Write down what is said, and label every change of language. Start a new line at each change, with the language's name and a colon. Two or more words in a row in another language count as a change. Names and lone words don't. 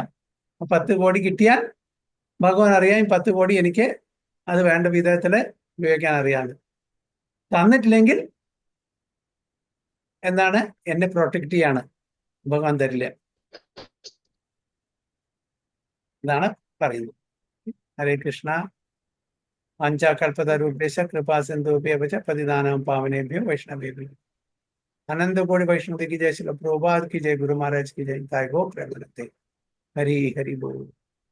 Malayalam: 10 കോടി കിട്ടിയാൽ ഭഗവാൻ അറിയാം 10 കോടി എനിക്ക് അത് വേണ്ട വിധത്തില് ഉപയോഗിക്കാൻ അറിയാമെന്ന്. തന്നിട്ടില്ലെങ്കിൽ എന്താണ്? എന്നെ പ്രൊട്ടക്ട് ചെയ്യാണ്, ഭഗവാൻ തരില്ല. ഇതാണ് പറയുന്നത്.
Sanskrit: ഹരേ കൃഷ്ണ. वाञ्छाकल्पतरुभ्यश्च कृपा सिन्धुभ्यः च पतितानां पावनेभ्यो वैष्णवेभ्यो।
Hindi: अनंत कोटि वैष्णव की जय, श्रील प्रभुपाद की जय, गुरु महाराज की जय।
Bangla: তায় গো প্রেমানন্দে। হরি হরি বোল।